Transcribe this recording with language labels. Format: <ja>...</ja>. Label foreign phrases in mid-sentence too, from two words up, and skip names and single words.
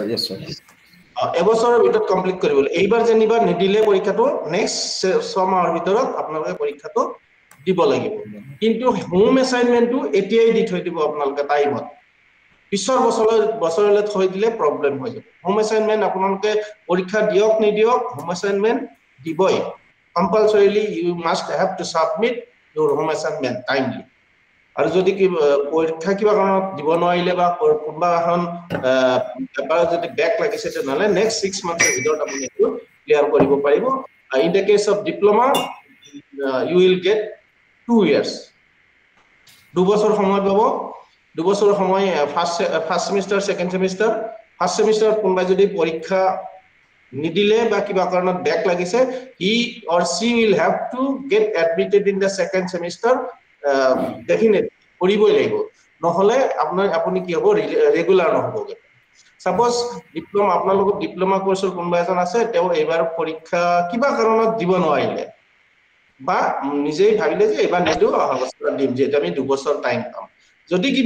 <as>এবছৰৰ ভিতৰত কমপ্লিট কৰিব এইবাৰ যেনিবা নিদিলে পৰীক্ষাটো নেক্সট 6 মাহৰ ভিতৰত আপোনালোকে পৰীক্ষাটো দিব লাগিব কিন্তু</as> <en>home assignmentটো</en> <as>এতিয়াই দি থৈ দিব আপোনালোকে টাইমত পিছৰ বছৰলৈ থৈ দিলে প্ৰবলেম হৈ যাব</as> <en>home assignment</en> <as>আপোনালোকে পৰীক্ষা দিয়ক নিদিয়ক</as> <en>home assignment</en> <as>দিবই</as> <en>compulsorily you must have to submit your home assignment timely</en> <as>আৰু যদি কি পৰীক্ষা কিবা কাৰণত দিব নোৱাৰিলে বা কোনবা এখন পেপাৰ যদি ব্যাক লাগিছে তেনেহলে</as> <en>next 6 monthৰ</en> <as>ভিতৰত আপুনি এটো ক্লিয়াৰ কৰিব পাৰিব</as> <en>in the case of diploma you will get 2 years</en> <as>2 বছৰ সময় পাব 2 বছৰ সময়</as> <en>first semester second semester first semester</en> <as>কোনবা যদি পৰীক্ষা নিদিলে বা কিবা কাৰণত ব্যাক লাগিছে</as> <en>he or she will have to get admitted in the second semester definitely</en> <as>কৰিবই লাগিব নহলে আপুনি কি হ'ব ৰেগুলাৰ নহবগে</as> <en>suppose diploma</en> <as>আপোনালোকৰ</as> <en>diploma courseৰ</en> <as>কোনবা এজন আছে তেওঁ এবাৰ পৰীক্ষা কিবা কাৰণত দিব নোৱাৰিলে বা নিজেই ভাবিলে যে এবাৰ নিদু অৱস্থা দিম যে আমি 2 বছৰ টাইম পাম যদি কিবা</as>